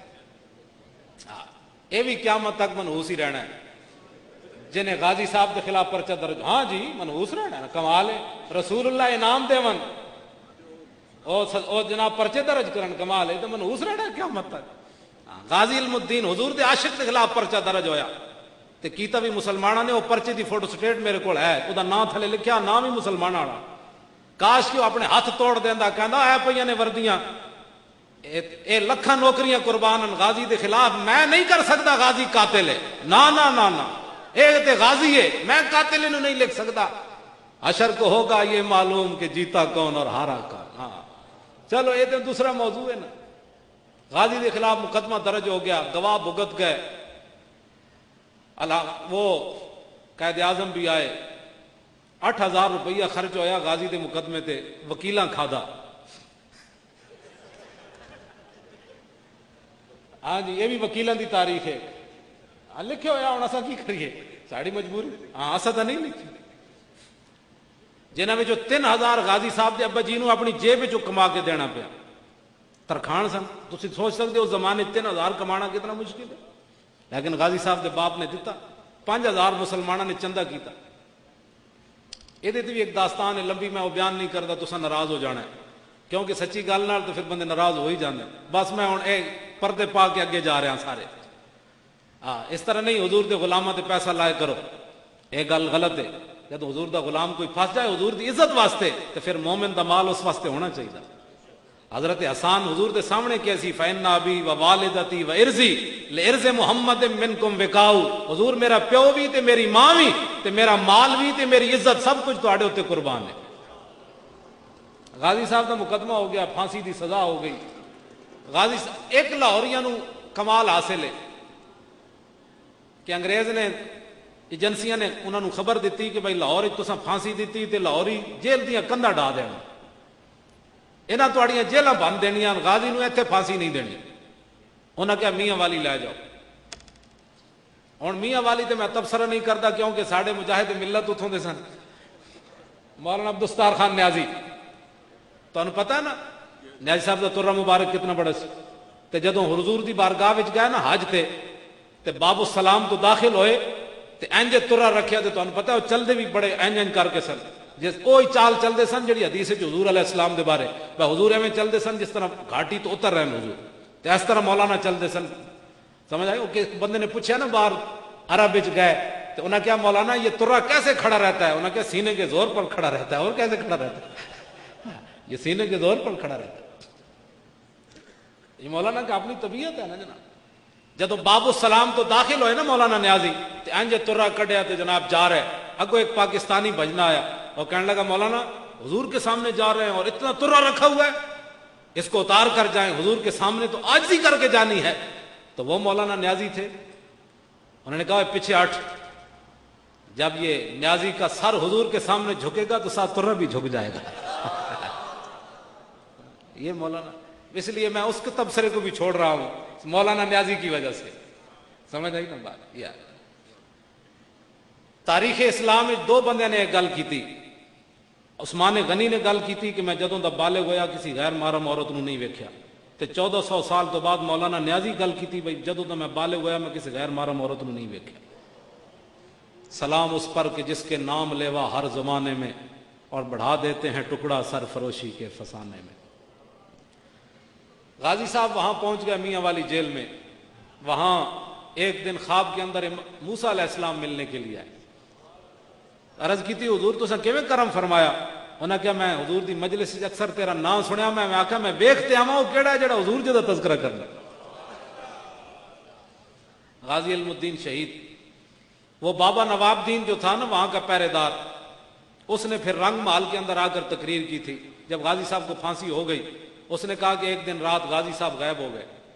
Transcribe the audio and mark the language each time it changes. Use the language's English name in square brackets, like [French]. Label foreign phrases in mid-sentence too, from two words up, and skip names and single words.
[Urdu] اے بھی قیامت تک منحوس ہی رہنا ہے، جنہیں غازی صاحب کے خلاف پرچہ درج، ہاں جی منحوس رہنا ہے، کمال ہے۔ [Punjabi] رسول اللہ انعام دیون او جناب پرچے درج کرن، کمال ہے، تو منحوس رہنا ہے قیامت تک۔ غازی علم الدین حضور دے عاشق کے خلاف پرچہ درج ہویا، تے کیتا بھی مسلمانہ نے، وہ پرچے دی فوٹو سٹیٹ میرے کو ہے، وہ دا نام تھلے لکھیا، نام ہی مسلمان والا۔ کاش کہ وہ اپنے ہاتھ توڑ دیندا، کہندا اے پئیاں نے وردیاں، اے لکھاں نوکریاں قربان غازی دے خلاف، میں نہیں کر سکتا غازی قاتل ہے، نا نا نا نا، ایک تے غازی ہے، میں قاتل انہوں نہیں لکھ سکتا۔ [Urdu] حشر کو ہوگا یہ معلوم کہ جیتا کون اور ہارا کون۔ ہاں چلو یہ تو دوسرا موضوع ہے نا۔ غازی کے خلاف مقدمہ درج ہو گیا، گواہ بھگت گئے، وہ قائد اعظم بھی آئے، [Punjabi] 8,000 روپیہ خرچ ہویا غازی دے مقدمے تے، وکیلاں کھادا۔ ہاں جی یہ بھی وکیلاں دی تاریخ ہے، لکھے ہویا ہوں اسا کی کریے، ساڑی مجبوری، ہاں اسا تو نہیں لکھی۔ جنہاں میں جو 3,000 غازی صاحب دے ابا جی نو اپنی جیب جو کما کے دینا پیا، ترخان سن، تسی سوچ سکتے ہو زمانے 3,000 کمانا کتنا مشکل ہے، لیکن غازی صاحب دے باپ نے دیتا، 5,000 مسلمانوں نے چندہ کیتا۔ یہ بھی ایک داستان ہے لمبی، میں وہ بیان نہیں کرتا، تسا ناراض ہو جانا ہے، کیونکہ سچی گل نال تو پھر بندے ناراض ہو ہی جاندے۔ بس میں ہوں اے پردے پا کے اگے جا رہے ہیں سارے۔ اس طرح نہیں حضور دے غلاماں تے پیسہ لائے کرو، یہ گل غلط ہے۔ جب حضور دا غلام کوئی پھنس جائے حضور دی عزت واسطے، تو پھر مومن دا مال اس واسطے ہونا چاہیے۔ حضرت حسان حضور دے سامنے کیسی، [Arabic] فَإِنَّ أَبِي وَوَالِدَتِي وَإِرْزِي لِإِرْزِ مُحَمَّدٍ مِّنْكُمْ وِقَاءُ، [Punjabi] حضور میرا پیو بھی تے میری ماں بھی تے میرا مال بھی تے میری عزت سب کچھ تواڈے اوتے قربان ہے۔ غازی صاحب دا مقدمہ ہو گیا، پھانسی دی سزا ہو گئی۔ غازی صاحب ایک لاہوریاں نو کمال حاصل ہے کہ انگریز نے ایجنسیاں نے انہوں نے خبر دیتی کہ بھائی لاہور تساں پھانسی دیتی تے لاہوری جیل دیاں کندا ڈا دینا، انہاں تواڈیاں جیلاں بند دینیاں، غازی نو ایتھے پھانسی نہیں دینی۔ انہاں کہا میاں والی لے جاؤ۔ ہن میاں والی تے میں تبصرہ نہیں کرتا کیونکہ ساڈے مجاہد ملت اتھوں دے سن، مولانا عبدالستار خان نیازی، تانوں پتہ ہے نا نیازی صاحب دا ترہ مبارک کتنا بڑا سی۔ تے جدوں حضور دی بارگاہ وچ گئے نا حج تے باب السلام تو داخل ہوئے تے انج ترہ رکھیا، تے تانوں پتہ ہے وہ چلدے بھی بڑے انج کر کے سن، جس وہی چال چلدے سن جڑی حدیث ہے حضور علیہ السلام دے بارے، حضور ایویں چلدے سن جس طرح گھاٹی تو اتر رہے ہیں حضور، تے اس طرح مولانا چلدے سن۔ [Urdu] سمجھ آئی؟ کہ بندے نے پوچھا نا باہر عرب وچ گئے تو انہوں نے کہا مولانا یہ ترہ کیسے کھڑا رہتا ہے؟ انہوں نے کہا سینے کے زور پر کھڑا رہتا ہے۔ اور کیسے کھڑا رہتا ہے؟ یہ سینے کے زور پر کھڑا رہتا ہے۔ یہ مولانا کا اپنی طبیعت ہے نا جناب۔ [Punjabi] جدو باب السلام تو داخل ہوئے نا مولانا نیازی تے انج ترہ کڈیا تے جناب جا رہے، [Urdu] اگو ایک پاکستانی بھجنا آیا اور کہنے لگا مولانا حضور کے سامنے جا رہے ہیں اور اتنا ترہ رکھا ہوا ہے، اس کو اتار کر جائیں، حضور کے سامنے تو عاجزی کر کے جانی ہے۔ تو وہ مولانا نیازی تھے، انہوں نے کہا پیچھے ہٹ، جب یہ نیازی کا سر حضور کے سامنے جھکے گا تو ساتھ ترہ بھی جھک جائے گا۔ یہ مولانا، اس لیے میں اس کے تبصرے کو بھی چھوڑ رہا ہوں مولانا نیازی کی وجہ سے۔ سمجھ آئی نا بات؟ یا تاریخ اسلام میں دو بندے نے ایک گل کی تھی. [Punjabi] عثمان غنی نے گل کی تھی کہ میں جدوں دا بالغ ہویا کسی غیر محرم عورت نو نہیں ویکھیا. تے 1400 سال تو بعد مولانا نیازی گل کی تھی بھائی جدوں دا میں بالغ ہویا میں کسی غیر محرم عورت نو نہیں ویکھیا. [Urdu] سلام اس پر کہ جس کے نام لیوا ہر زمانے میں اور بڑھا دیتے ہیں ٹکڑا سرفروشی کے فسانے میں. غازی صاحب وہاں پہنچ گئے میاں والی جیل میں. وہاں ایک دن خواب کے اندر موسیٰ علیہ السلام ملنے کے لیے آئے. عرض کی تھی حضور تو کیویں کرم فرمایا؟ [Punjabi] انہاں کہا میں حضور دی مجلس اکثر تیرا نام سنیا میں آکھا میں ویکھتے آواں وہ کیڑا ہے جڑا حضور جی دا تذکرہ کرنا. [Urdu] غازی علم الدین شہید وہ بابا نواب دین جو تھا نا وہاں کا پہرے دار, اس نے پھر رنگ محل کے اندر آ کر تقریر کی تھی. جب غازی صاحب کو پھانسی ہو گئی اس نے کہا کہ ایک دن رات غازی صاحب غائب ہو گئے.